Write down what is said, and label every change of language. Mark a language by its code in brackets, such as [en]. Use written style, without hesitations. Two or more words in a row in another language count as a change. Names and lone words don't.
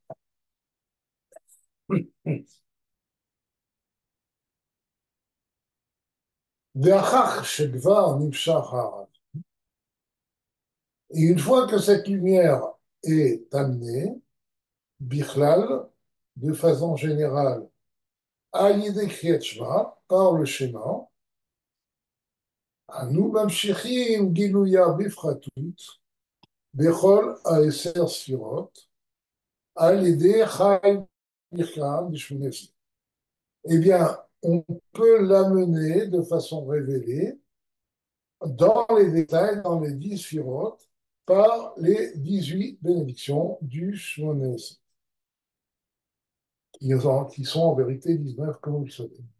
[fr] Et une fois que cette lumière est amenée, Bichlal, de façon générale, à l'idée Kriyat Shema, par le schéma, [he] nous ממשיכים גילויה בפרטות בכל העשר ספירות על ידי חי בכלל בשמונה. [fr] Eh bien, on peut l'amener de façon révélée dans les détails, dans les 10 sphirotes, par les 18 bénédictions du Shmones, qui sont en vérité 19, comme vous le savez.